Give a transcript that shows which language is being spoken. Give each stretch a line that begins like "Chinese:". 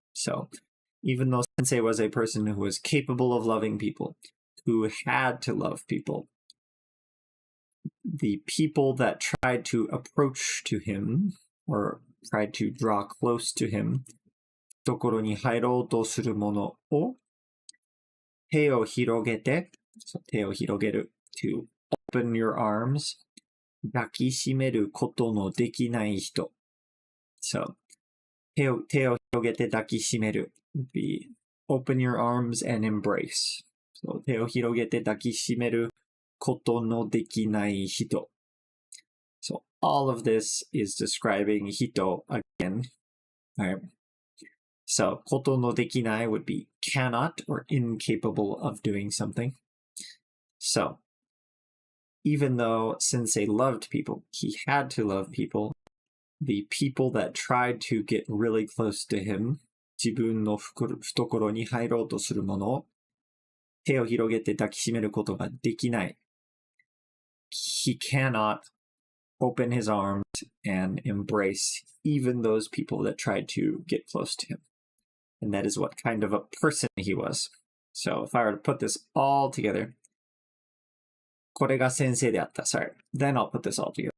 English: So even though Sensei was a person who was capable of loving people, who had to love people, the people that tried to approach to him or tried to draw close to him,
Japanese: ところに入ろうとするものを手を広げて、
English: so 手を広げる to open your arms,
Japanese: 抱きしめることのできない人.
English: So,
Japanese: 手を広げて抱きしめる
English: would be open your arms and embrace.
Japanese: So, 手を広げて抱きしめることのできない人.
English: So, all of this is describing hito again. All right. So,
Japanese: ことのできない
English: would be cannot or incapable of doing something. So, even though Sensei loved people, he had to love people. The people that tried to get really close to him,
Japanese: 自分の懐に入ろうとする者を手を広げて抱きしめることができない.
English: He cannot open his arms and embrace even those people that tried to get close to him. And that is what kind of a person he was. So if I were to put this all together,
Japanese: これが先生であった.
English: Sorry. Then I'll put this all together.